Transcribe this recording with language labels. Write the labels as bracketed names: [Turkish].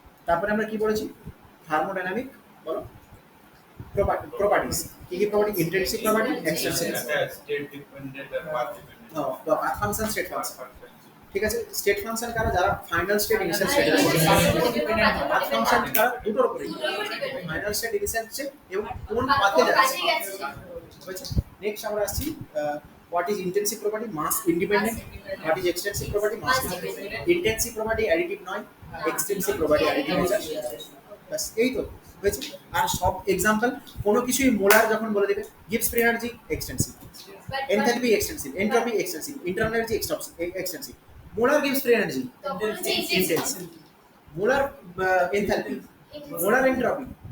[Bangla] তারপরে আমরা কি পড়েছি, থার্মোডাইনামিক বলো প্রপার্টিজ, কি কি property, intensive property, এক্সটেনসিভ, state dependent আর path dependent. Path function, state function. ঠিক আছে, স্টেট ফাংশন কারা, যারা final state initial state, path function কারা, দুটোর উপরে, ফাইনাল স্টেট ইনিশিয়াল স্টেট এবং কোন পাথে যাচ্ছে। হয়েছে, নেক্সট আমরা আসছি [English] what is intensive property, mass independent, what is extensive property, mass independent, intensive property additive [Bangla] নয়, [English] extensive property additive [Bangla] হচ্ছে, বাস এই তো হয়েছে। আর সব এক্সাম্পল কোনো কিছুই মোলার যখন বলে দেবে, Gibbs free energy extensive, enthalpy extensive, entropy extensive, internal energy extensive, molar Gibbs free energy intensive, molar enthalpy, molar entropy